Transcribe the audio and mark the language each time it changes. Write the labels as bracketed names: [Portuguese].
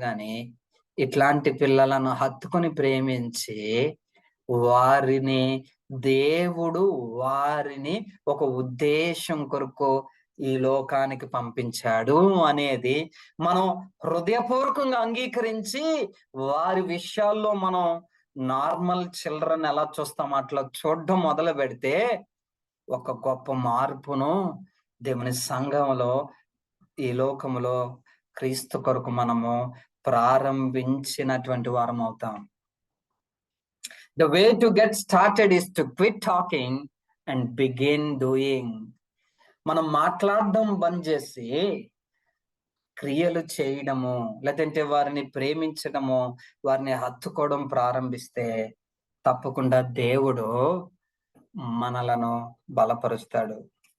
[Telugu] కానీ ఇట్లాంటి పిల్లలను హత్తుకొని ప్రేమించి వారిని దేవుడు వారిని ఒక ఉద్దేశం కొరకు ఈ లోకానికి పంపించాడు అనేది మనం హృదయపూర్వకంగా అంగీకరించి వారి విషయాల్లో మనం నార్మల్ చిల్డ్రన్ ఎలా చూస్తాం అట్లా చూడడం మొదలు పెడితే ఒక గొప్ప మార్పును దేవుని సంఘంలో, ఈ లోకములో క్రీస్తు కొరకు మనము ప్రారంభించినటువంటి వారం అవుతాం. [English] The way to get started is to quit talking and begin doing. [Telugu] మనం మాట్లాడడం బంద్ చేసి క్రియలు చేయడము, లేదంటే వారిని ప్రేమించడము, వారిని హత్తుకోవడం ప్రారంభిస్తే తప్పకుండా దేవుడు మనలను బలపరుస్తాడు.